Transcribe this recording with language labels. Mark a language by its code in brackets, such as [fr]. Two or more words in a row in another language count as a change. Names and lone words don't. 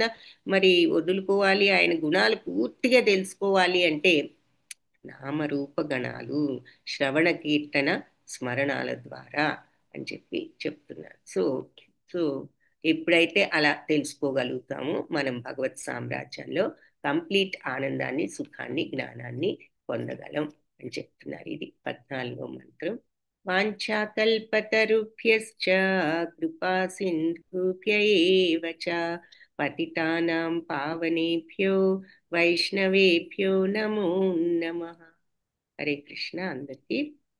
[te] మరి వదులుకోవాలి, ఆయన గుణాలు పూర్తిగా తెలుసుకోవాలి అంటే నామరూప గణాలు శ్రవణ కీర్తన స్మరణాల ద్వారా అని చెప్తున్నారు. సో ఎప్పుడైతే అలా తెలుసుకోగలుగుతామో మనం భగవత్ సామ్రాజ్యంలో కంప్లీట్ ఆనందాన్ని, సుఖాన్ని, జ్ఞానాన్ని పొందగలం అని చెప్తున్నారు. ఇది 14వ మంత్రం. [sa] వాంఛాకల్పతరుభ్యశ్చ కృపా సింధుభ్య ఏవ చ పతితానాం పావనేభ్యో వైష్ణవేభ్యో నమో నమః. హరే కృష్ణ. [te] అందరికీ